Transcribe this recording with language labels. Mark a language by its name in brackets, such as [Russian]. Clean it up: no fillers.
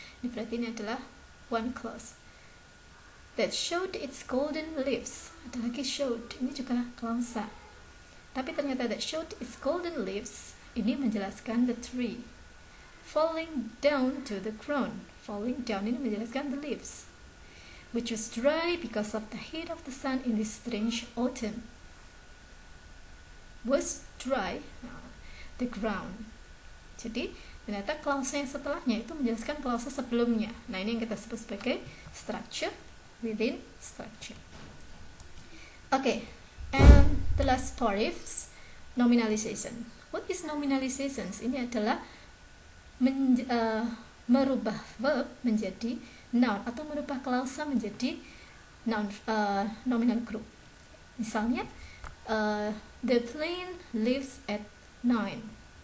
[Indonesian] Ini berarti ini adalah one clause. [English] That showed its golden leaves. Ada lagi showed. Ini juga klausa. Tapi ternyata that showed its golden leaves ini menjelaskan the tree. Falling down to the ground. Falling down ini menjelaskan the leaves, which was dry because of the heat of the sun in this strange autumn. Was dry, the ground. [Indonesian] Jadi ternyata klausa yang setelahnya itu menjelaskan klausa sebelumnya. Nah, ini yang kita sebut sebagai structure within structure. [English] Okay, and the last part is nominalization. What is nominalization? [Indonesian] Ini adalah merubah verb menjadi noun atau merubah klausa menjadi noun, nominal group. [English] Misalnya, the plane leaves at 9.